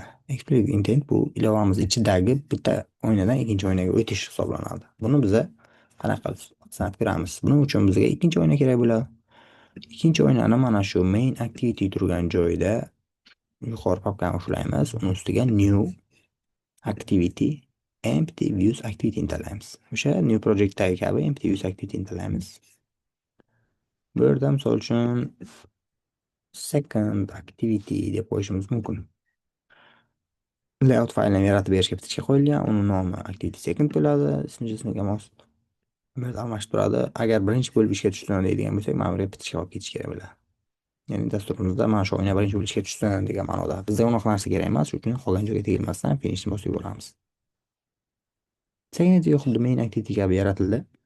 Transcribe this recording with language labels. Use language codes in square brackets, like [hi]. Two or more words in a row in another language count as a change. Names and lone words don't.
[en] Explicit intent [uz] bu ilovamiz ichidagi bitta oynadan ikkinchi oynaga o'tish hisoblanadi. Buni biza qanaqa sanab ko'ramiz? Buning uchun bizga ikkinchi oyna kerak bo'ladi. Ikkinchi oynani mana shu [en] main activity [uz] turgan joyda yuqori papkani ushlaymiz. Uning ustiga [en] new activity empty views activity [uz] tanlaymiz. O'sha [en] new projectdagi [uz] kabi [en] empty views activity [uz] tanlaymiz. Bu yerda misol uchun [en] second activity [uz] deb qo'yishimiz mumkin. Layout faylini yaratib berishga bitishga qo'yilgan, uni nomi [en] activity second [uz] bo'ladi, ismi jismiga mos. Bu yerda almashib turadi. Agar birinchi bo'lib ishga tushsin deydigan bo'lsak, mana bu yerga bitishga olib ketish kerak bo'ladi. Ya'ni dasturimizda mana shu o'yinga birinchi bo'lib ishga tushsin degan ma'noda. Bizga unaqa narsa kerak emas, shuning uchun qolgan joyga tegilmasdan finishni bosib yuboramiz. Second xuddi [en] main activity [uz] kabi yaratildi.